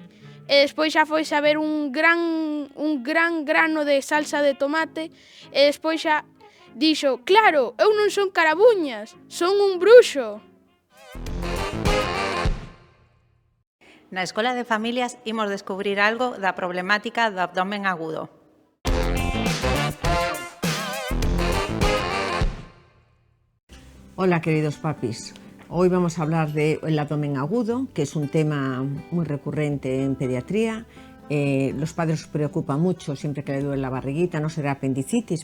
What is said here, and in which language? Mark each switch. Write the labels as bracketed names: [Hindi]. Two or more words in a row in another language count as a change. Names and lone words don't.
[Galician] E despois xa foise a ver un gran grano de salsa de tomate e despois xa dixo: claro, eu non son Carabuñas, son un bruxo. Na Escola de Familias imos descubrir algo da problemática do abdomen agudo. [Spanish] Hola queridos papis, hoy vamos a hablar del abdomen agudo, que es un tema muy recurrente en pediatría. Los padres os preocupa mucho siempre que le duele la barriguita, ¿no será apendicitis?